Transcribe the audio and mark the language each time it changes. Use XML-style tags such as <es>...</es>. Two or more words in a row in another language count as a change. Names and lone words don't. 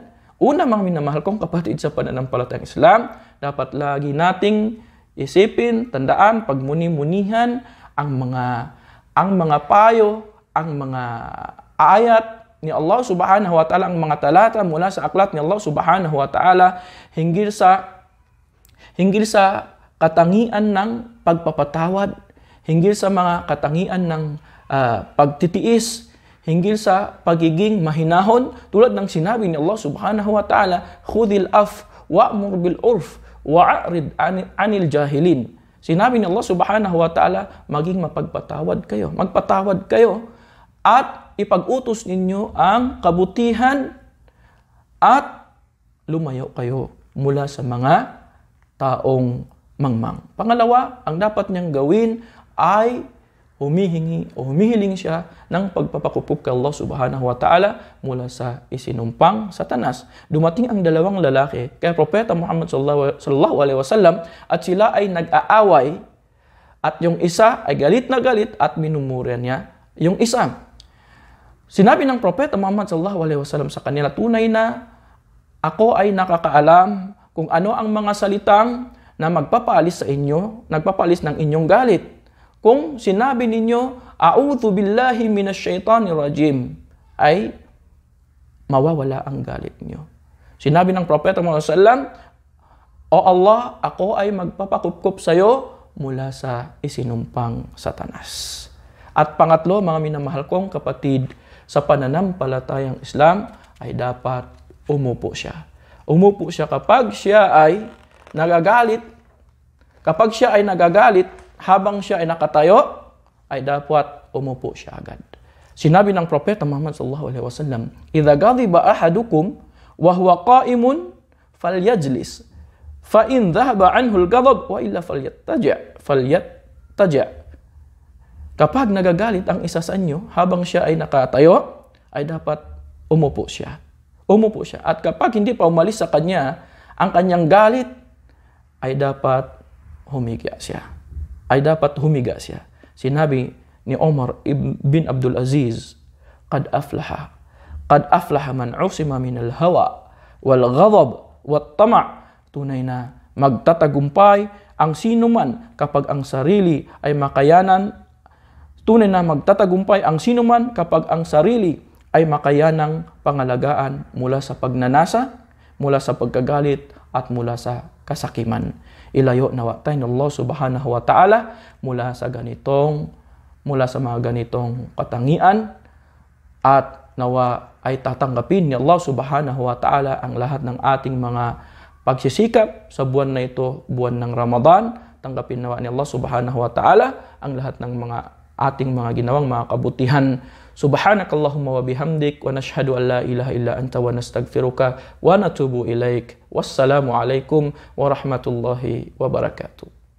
<tl>Una, mga minamahal kong kapatid sa pananampalatayang Islam, dapat lagi nating isipin, tandaan, pagmuni-munihan ang mga payo, ang mga ayat ni Allah</tl> <ar>سبحانه وتعالى,</ar> <tl>ang mga talata mula sa aklat ni Allah</tl> <ar>سبحانه وتعالى</ar> <tl>hinggil sa katangian ng pagpapatawad, hinggil sa mga katangian ng pagtitiis, hinggil sa pagiging mahinahon, tulad ng sinabi ni Allah</tl> <ar>سبحانه وتعالى, خذ العفو وأمر بالعرف وأعرض عن الجاهلين.</ar> <tl>Sinabi ni Allah</tl> <ar>سبحانه وتعالى,</ar> <tl>maging magpatawad kayo at ipag-utos ninyo ang kabutihan at lumayo kayo mula sa mga taong mangmang. Pangalawa, ang dapat niyang gawin ay humihiling siya ng pagpapakupok kay Allah</tl> <ar>سبحانه وتعالى</ar> <tl>mula sa isinumpang Satanas. Dumating ang dalawang lalaki kay Propeta Muhammad</tl> <ar>صلى الله عليه وسلم</ar> <tl>at sila ay nag-aaway at yung isa ay galit na galit at minumura niya yung isa. Sinabi ng Propeta Muhammad</tl> <ar>صلى الله عليه وسلم</ar> <tl>sa kanila, tunay na ako ay nakakaalam kung ano ang mga salitang na magpapaalis sa inyo, nagpapaalis ng inyong galit. Kung sinabi ninyo,</tl> <ar>أعوذ بالله من الشيطان الرجيم,</ar> <tl>ay mawawala ang galit niyo. Sinabi ng Propeta Muhammad</tl> <ar>صلى الله عليه وسلم,</ar> <tl>O Allah, ako ay magpapakupkup sa iyo mula sa isinumpang Satanas. At pangatlo, mga minamahal kong kapatid, sa pananampalatayang Islam ay dapat umupo siya. Umupo siya kapag siya ay nagagalit. Kapag siya ay nagagalit, habang siya ay nakatayo, ay dapat umupo siya agad. Sinabi ng Propeta</tl> <ar>Muhammad صلى الله عليه وسلم, "إذا غضب أحدكم وهو قائم فليجلس فإن ذهب عنه الغضب وإلا فليضطجع."</ar> <tl>Kapag nagagalit ang isa sa inyo, habang siya ay nakatayo, ay dapat umupo siya. Umupo siya. At kapag hindi pa umalis sa kanya ang kanyang galit, ay dapat humiga siya. Sinabi ni</tl> <ar>Omar bin Abdul Aziz, قد أفلح من عصم من الهوى والغضب والطمع'.</ar> <tl>Tunay na magtatagumpay ang sinuman kapag ang sarili ay makayanan. Tunay na magtatagumpay ang sinuman kapag ang sarili ay makayanang pangalagaan mula sa pagnanasa, mula sa pagkagalit at mula sa kasakiman. Ilayo nawa tayo ng Allah</tl> <ar>سبحانه وتعالى</ar> <tl>mula sa mga ganitong katangian, at nawa ay tatanggapin ni Allah</tl> <ar>سبحانه وتعالى</ar> <tl>ang lahat ng ating mga pagsisikap sa buwan na ito, buwan ng Ramadan. Tanggapin nawa ni Allah</tl> <ar>سبحانه وتعالى</ar> <tl>ang lahat ng mga ating mga ginawang mga kabutihan.</tl> <ar>سبحانك اللهم وبحمدك ونشهد أن لا إله إلا أنت ونستغفرك ونتوب إليك. والسلام عليكم ورحمة الله وبركاته.</ar>